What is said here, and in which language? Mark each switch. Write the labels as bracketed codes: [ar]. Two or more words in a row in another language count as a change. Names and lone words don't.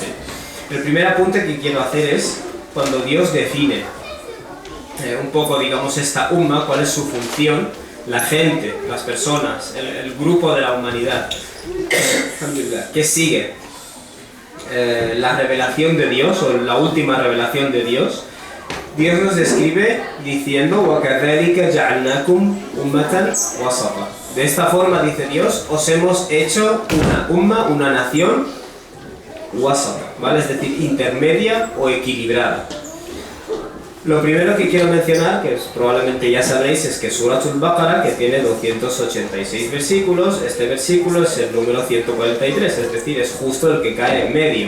[es] El primer apunte que quiero hacer es cuando Dios define un poco, digamos, esta umma, cuál es su función, la gente, las personas, el grupo de la humanidad que sigue la revelación de Dios, o la última revelación de Dios. Dios nos describe diciendo [ar] وَكَذَلِكَ جَعَلْنَاكُمْ أُمَّةً وَسَطًا. [es] De esta forma, dice Dios, os hemos hecho una umma, una nación wasata, ¿vale? Es decir, intermedia o equilibrada. Lo primero que quiero mencionar, que probablemente ya sabréis, es que Suratul Baqara, que tiene 286 versículos, este versículo es el número 143, es decir, es justo el que cae en medio.